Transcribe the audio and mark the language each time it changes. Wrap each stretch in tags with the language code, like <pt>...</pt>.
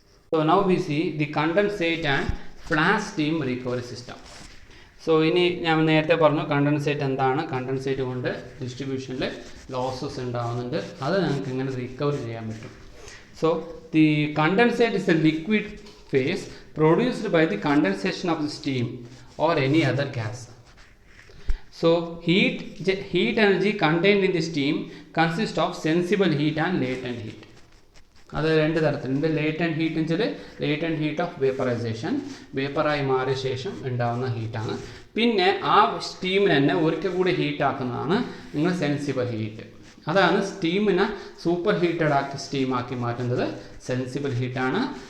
<en>So now we see the condensate and flash steam recovery system.</en> <ml>So ഇനി ഞാൻ നേരത്തെ പറഞ്ഞു കണ്ടൻസേറ്റ് എന്താണ്, കണ്ടൻസേറ്റ് കൊണ്ട് ഡിസ്ട്രിബ്യൂഷനിൽ ലോസസ് ഉണ്ടാകുന്നുണ്ട്, അത് ഞങ്ങൾക്ക് ഇങ്ങനെ റിക്കവർ ചെയ്യാൻ പറ്റും.</ml> <en>So the condensate is a liquid phase produced by the condensation of the steam or any other gas. So heat energy contained in the steam consists of sensible heat and latent heat.</en> <ml>അത് രണ്ട് തരത്തിലുണ്ട്. Latent heat എന്ന് വെച്ചാൽ latent heat of vaporisation, വേപ്പറായി മാറിയ ശേഷം ഉണ്ടാകുന്ന ഹീറ്റാണ്. പിന്നെ ആ സ്റ്റീമിനെ തന്നെ ഒരിക്കൽ കൂടി ഹീറ്റാക്കുന്നതാണ് നിങ്ങൾ സെൻസിബിൾ ഹീറ്റ്. അതാണ് സ്റ്റീമിനെ സൂപ്പർ ഹീറ്റഡ് ആക്കി സ്റ്റീമാക്കി മാറ്റുന്നത് സെൻസിബിൾ ഹീറ്റാണ്.</ml>